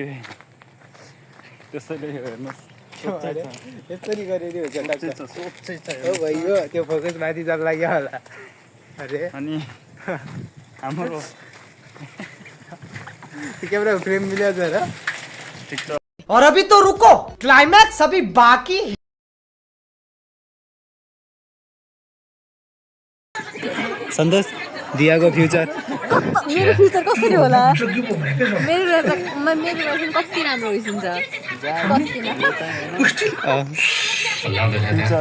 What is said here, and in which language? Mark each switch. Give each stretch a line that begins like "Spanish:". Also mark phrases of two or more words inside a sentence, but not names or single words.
Nepali: त्यसैले हेर्नुहोस् यसरी गरेर सोचै छ हो भयो त्यो फोकस माथि जान लाग्यो होला। अरे अनि हाम्रो क्यामेरा फ्रेम मिल्यो छ र? ठिक छ।
Hindi: और अभी तो रुको, क्लाइमैक्स अभी बाकी है।
Nepali: सन्तोष दियाको फ्युचर मेरो फ्युचर कसरी होला? मेरो लाइफ कति राम्रो भइसक्छ। फ्युचर